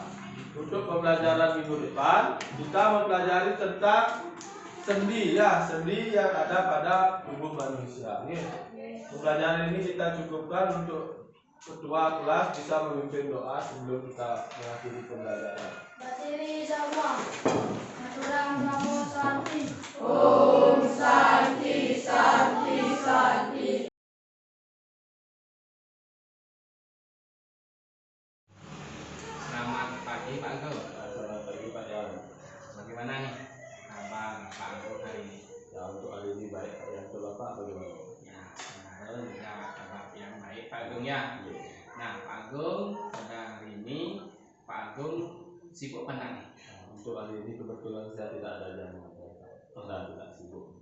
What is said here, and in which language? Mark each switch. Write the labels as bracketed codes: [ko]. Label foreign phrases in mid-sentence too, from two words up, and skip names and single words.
[id] Untuk pembelajaran minggu depan kita mempelajari tentang sendi ya, sendi yang ada pada tubuh manusia. Pembelajaran ini kita cukupkan. Untuk ketua kelas bisa memimpin doa sebelum kita mengakhiri pembelajaran. Berdiri semua. [sa] Aturang Namo Santi. Om Santi Santi Santi. [id] Selamat pagi Pak Agus. Selamat pagi Pak Yan. Bagaimana nih kabar Pak Agus hari ini? Ya, untuk hari ini baik Pak Yan. Untuk Bapak bagaimana? Ya, sebenarnya juga kabar yang baik Pak Agung ya. Nah, Pak Agung pada hari ini Pak Agung sibuk mana nih? Untuk hari ini kebetulan saya tidak ada jam, karena tidak sibuk.